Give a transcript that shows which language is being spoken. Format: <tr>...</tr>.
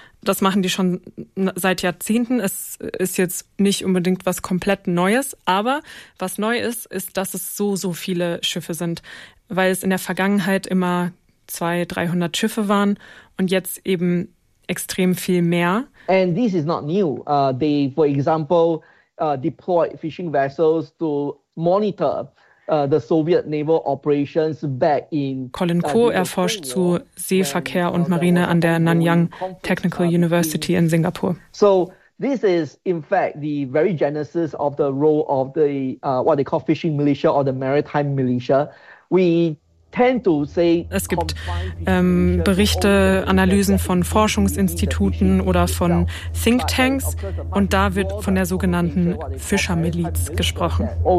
<de>Das machen die schon seit Jahrzehnten. Es ist jetzt nicht unbedingt was komplett Neues. Aber was neu ist, ist, dass es so, so viele Schiffe sind, weil es in der Vergangenheit immer 200-300 Schiffe waren und jetzt eben extrem viel mehr.</de> <en>And this is not new. They, for example, deploy fishing vessels to monitor the Soviet naval operations back in.</en> <de>Colin Koh erforscht zu Seeverkehr und Marine an der Nanyang Technical University in Singapur.</de> <en>So this is in fact the very genesis of the role of the what they call fishing militia or the maritime militia.</en> <de>Es gibt Berichte, Analysen von Forschungsinstituten oder von Thinktanks und da wird von der sogenannten Fischermiliz gesprochen.</de>